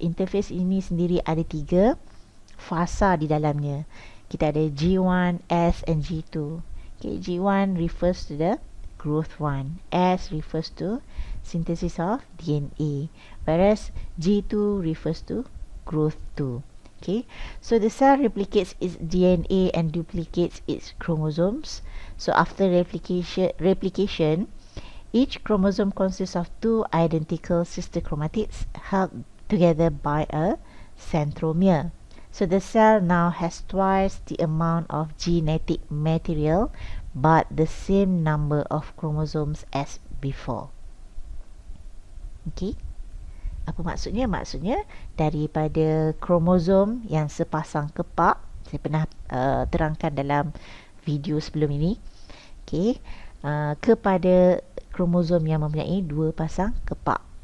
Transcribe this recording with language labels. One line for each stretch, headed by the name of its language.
Malay: Interphase ini sendiri ada 3 fasa di dalamnya. Kita ada G1, S and G2.
English: Okay, G1 refers to the growth 1. S refers to synthesis of DNA. Whereas G2 refers to growth 2. Okay, so the cell replicates its DNA and duplicates its chromosomes. So after replication, each chromosome consists of 2 identical sister chromatids held together by a centromere. So the cell now has twice the amount of genetic material but the same number of chromosomes as before.
Malay: Okay, apa maksudnya? Maksudnya daripada kromosom yang sepasang kepak, saya pernah terangkan dalam video sebelum ini, okay, kepada kromosom yang mempunyai 2 pasang kepak.